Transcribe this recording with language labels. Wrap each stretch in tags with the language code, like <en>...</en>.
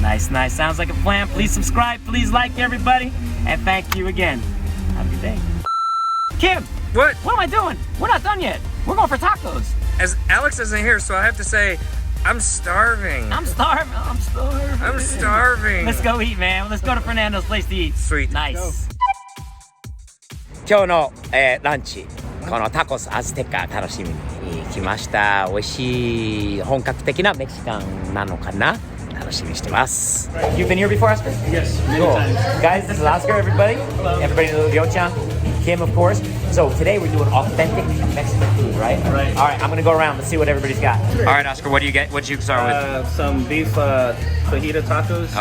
<en>Nice, nice. Sounds like a plan. Please subscribe. Please like everybody. And thank you again. Have a good day. Kim, What? what am I doing? We're not done yet. We're going for tacos. As Alex isn't here, so I have to say, I'm starving. I'm starving. I'm starving. I'm starving. Let's go eat, man. Let's go to Fernando's place to eat. Sweet. Nice.</en> <ja>今日の、ランチ、このタコスアズテッカー楽しみに来ました。美味しい本格的なメキシカンなのかな？楽しみにしてます。</ja> <en>You've been here before, Oscar? Yes, many Cool. times. Guys, this is Oscar, everybody. Everybody knows Ryo-chan, Kim, of course. So today we're doing authentic Mexican food, right? Right. All right, I'm gonna go around. Let's see what everybody's got. All right, Oscar, what do you get? What'd you start with? Some beef fajita tacos.</en>